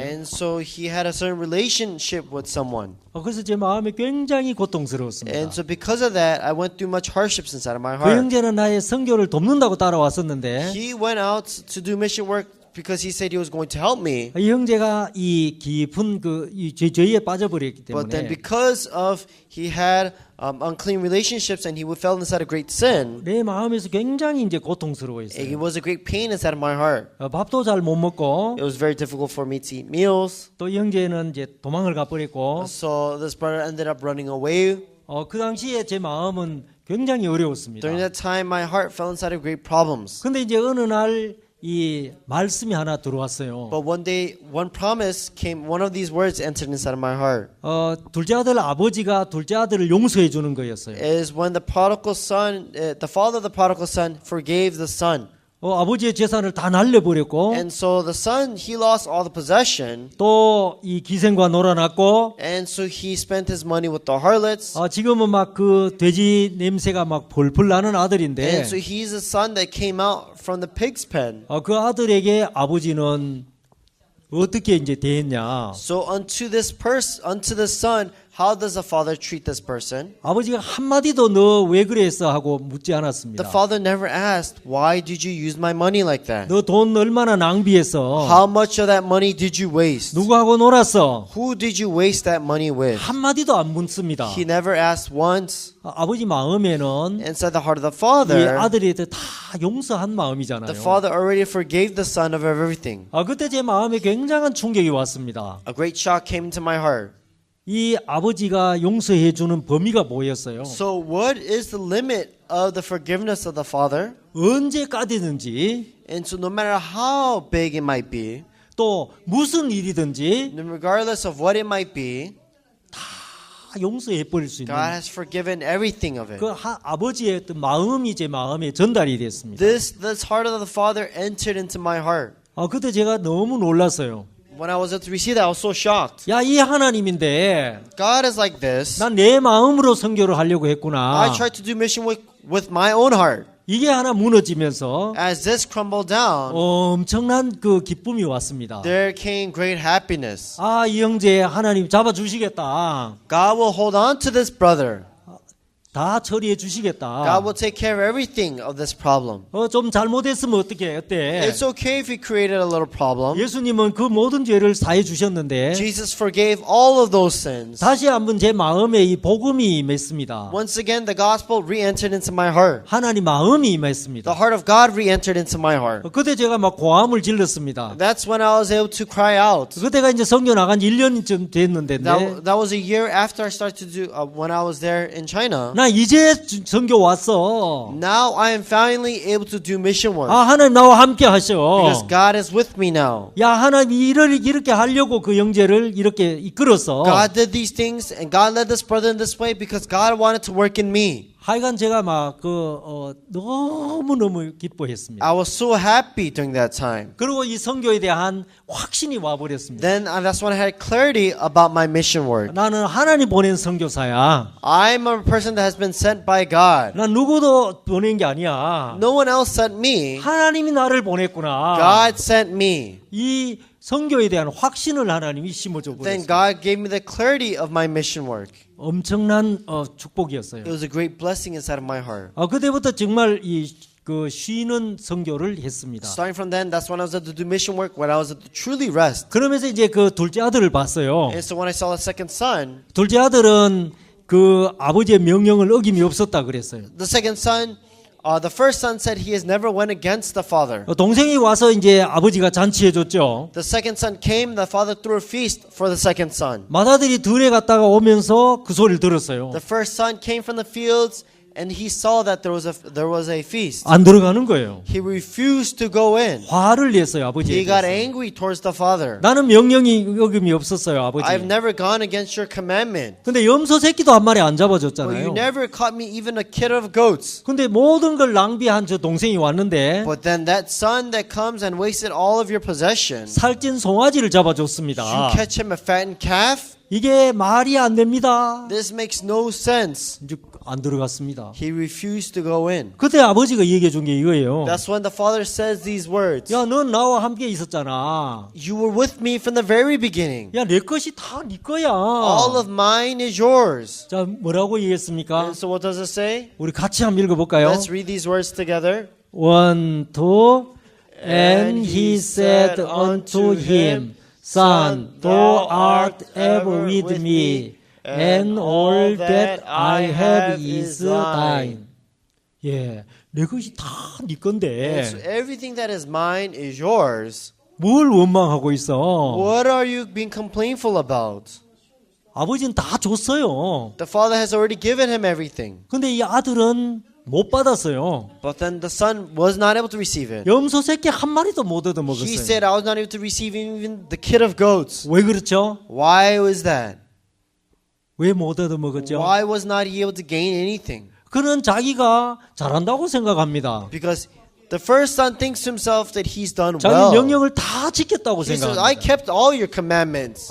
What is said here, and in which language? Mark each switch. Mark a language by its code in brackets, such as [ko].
[en] And so he had a certain relationship with someone. [ko] 그래서 제 마음이 굉장히 고통스러웠습니다. [en] And so because of that, I went through much hardships inside of my 그 heart. [ko] 형제는 나의 선교를 돕는다고 따라왔었는데 [en] He went out to do mission work because he said he was going to help me. [ko] 이 형제가 이 깊은 이 죄에 빠져버렸기 [en] But then because of he had unclean relationships and he fell inside a great sin, [ko] 내 마음에서 굉장히 이제 고통스러워했어요. [en] was a great pain inside of my heart. [ko] 밥도 잘 못 먹고 [en] It was very difficult for me to eat meals. [ko] 또 이 형제는 이제 도망을 가버렸고 [en] So this brother ended up running away. [ko] 그 당시에 제 마음은 굉장히 어려웠습니다. [en] During that time, my heart fell inside of great problems. [ko] 근데 이제 어느 날 이 말씀이 하나 들어왔어요. [en] But one day, one promise came. One of these words entered inside of my heart. [ko] 둘째 아들 아버지가 둘째 아들을 용서해 주는 거였어요. [en] Is when the prodigal son, the father of the prodigal son, forgave the son. [ko] 아버지의 재산을 다 날려버렸고 [en] And so the son, he lost all the possession. [ko] 또 이 기생과 놀아났고 [en] And so he spent his money with the harlots. [ko] 지금은 막 그 돼지 냄새가 막 폴폴 나는 아들인데 [en] And so he's a son that came out from the pig's pen. [ko] 그 아들에게 아버지는 어떻게 이제 대했냐? [en] So unto this son, how does the father treat this person? [ko] 아버지가 한 마디도 너 왜 그랬어 하고 묻지 않았습니다. [en] The father never asked, why did you use my money like that? [ko] 너 돈 얼마나 낭비했어? [en] How much of that money did you waste? [ko] 누구하고 놀았어? [en] Who did you waste that money with? [ko] 한 마디도 안 묻습니다. [en] He never asked once. [ko] 아버지 마음에는 [en] Inside the heart of the father, [ko] 아들에 대해 다 용서한 마음이잖아요. [en] the father already forgave the son of everything. [ko] 그때 제 마음에 굉장한 충격이 왔습니다. [en] A great shock came into my heart. [ko] 이 아버지가 용서해 주는 범위가 뭐였어요? [en] So what is the limit of the forgiveness of the father? [ko] 언제까지든지 [en] And so no matter how big it might be, [ko] 또 무슨 일이든지 [en] and regardless of what it might be, [ko] 다 용서해 버릴 수 있는 [en] God has forgiven everything of it. [ko] 그 아버지의 어떤 마음이 제 마음에 전달이 됐습니다. [en] This heart of the father entered into my heart. [ko] 그때 제가 너무 놀랐어요. [en] When I was able to receive that, I was so shocked. [ko] 야, 이 하나님인데 [en] God is like this. [ko] 난 내 마음으로 선교를 하려고 했구나. [en] I tried to do mission with my own heart. [ko] 이게 하나 무너지면서 [en] As this crumbled down, [ko] 엄청난 그 기쁨이 왔습니다. [en] there came great happiness. [ko] 이 형제 하나님 잡아주시겠다. [en] God will hold on to this brother. [ko] 다 처리해 [en] God [ko] 주시겠다. [en] will take care of everything of this problem. [ko] 좀 잘못했으면 어때? [en] It's okay if he created a little problem. [ko] 예수님은 그 모든 죄를 사해 주셨는데 [en] Jesus forgave all of those sins. [ko] 다시 한번 제 마음에 이 복음이 임했습니다. [en] Once again, the gospel re-entered into my heart. [ko] 하나님 마음이 [en] The [ko] 임했습니다. [en] heart of God re-entered into my heart. [ko] 그때 제가 막 고함을 질렀습니다. [en] That's when I was able to cry out. [ko] 그때가 이제 선교 나간 지 1년쯤 됐는데 [en] That was a year after I started to do when I was there in China. [ko] 나 나 이제 선교 왔어. [en] Now I am finally able to do mission work. [ko] 아, 하나님 나와 함께 [en] Because [ko] 하셔. [en] God is with me now. [ko] 야, 하나님 이렇게 하려고 그 형제를 이렇게 이끌었어. [en] God did these things and God led this brother in this way because God wanted to work in me. [ko] 하여간 제가 막 너무너무 기뻐했습니다. [en] I was so happy during that time. [ko] 그리고 이 선교에 대한 확신이 와버렸습니다. [en] Then that's when I had clarity about my mission work. [ko] 나는 하나님 보낸 선교사야. [en] I'm a person that has been sent by God. [ko] 난 누구도 보낸 게 아니야. [en] No one else sent me. [ko] 하나님이 나를 보냈구나. [en] God sent me. [ko] 이 선교에 대한 확신을 하나님이 심어줘 [en] Then [ko] 버렸습니다. [en] God gave me the clarity of my mission work. [ko] 엄청난 축복이었어요. [en] It was a great blessing inside of my heart. [ko] 그때부터 정말 그 쉬는 선교를 했습니다. [en] Starting from then, that's when I was able to do mission work, when I was able to truly rest. [ko] 그러면서 이제 그 둘째 아들을 봤어요. [en] And so when I saw the second son, [ko] 둘째 아들은 그 아버지의 명령을 어김이 없었다 그랬어요. [en] the second son, the first son said he has never went against the father. [ko] 동생이 와서 이제 아버지가 잔치해 줬죠. [en] The second son came, the father threw a feast for the second son. [ko] 맏아들이 들에 갔다가 오면서 그 소리를 들었어요. [en] The first son came from the fields and he saw that there was a feast. [ko] 안 들어가는 거예요. [en] He refused to go in. [ko] 화를 냈어요, 아버지에 [en] He got [ko] 대해서. [en] angry towards the father. [ko] 나는 명령이 어김이 없었어요, 아버지. [en] I've never gone against your commandment. [ko] 근데 염소 새끼도 한 마리 안 [en] But you [ko] 잡아줬잖아요. [en] never caught me even a kid of goats. [ko] 근데 모든 걸 낭비한 저 동생이 왔는데 [en] But then that son that comes and wasted all of your possessions, [ko] 살찐 송아지를 [en] you [ko] 잡아줬습니다. [en] catch him a fattened calf? [ko] 이게 말이 안 됩니다. [en] This makes no sense. [ko] 이제 안 들어갔습니다. [en] He refused to go in. [ko] 그때 아버지가 얘기해 준 게 이거예요. [en] That's when the father says these words. [ko] 야, 넌 나와 함께 있었잖아. [en] You were with me from the very beginning. [ko] 야, 내 것이 다 네 거야. [en] All of mine is yours. [ko] 자, 뭐라고 얘기했습니까? [en] And so what does it say? [ko] 우리 같이 한번 읽어볼까요? [en] Let's read these words together. [ko] 1, 2. [en] And he said unto him, Son, thou art ever with me, and all that I have is thine. [ko] 예, 내 것이 다 네 [en] So [ko] 건데 [en] everything that is mine is yours. [ko] 뭘 원망하고 있어? [en] What are you being complainful about? [ko] 아버지는 다 줬어요. [en] The father has already given him everything. [ko] 근데 이 아들은 못 받았어요. [en] But then the son was not able to receive it. [ko] 염소 새끼 한 마리도 못 얻어 [en] He [ko] 먹었어요. [en] said, I was not able to receive even the kid of goats. [ko] 왜 그렇죠? [en] Why was that? [ko] 왜 못 얻어 먹었죠? [en] Why was not he able to gain anything? [ko] 그는 자기가 잘한다고 생각합니다. [en] Because the first son thinks to himself that he's done [ko] 자기 [en] well. [ko] 명령을 다 지켰다고 [en] He says, I [ko] 생각합니다. [en] kept all your commandments.